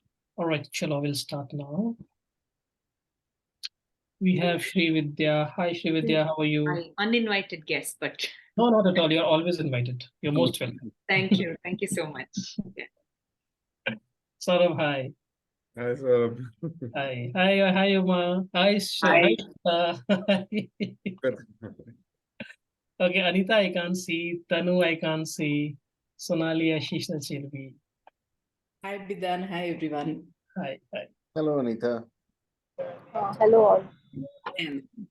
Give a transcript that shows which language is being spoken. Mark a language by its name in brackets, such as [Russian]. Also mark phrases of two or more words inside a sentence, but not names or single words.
[English] All right, chalo, we'll start now. We have Shri Vidya. Hi, Shri Vidya. How are you? Hi, uninvited guest, but No, not at all. You're always invited. You're most welcome. thank you. Thank you so much. Yeah. Saurabh, hi. Hi, sir. Hi. Hi, Uma. Hi, Hi. Okay, Anita, I can't see. Tanu, I can't see. Sonali, Ashish, Chilvi. Hi, Bidan. Hi, everyone. Hi. Hello, Anita. Hello all. And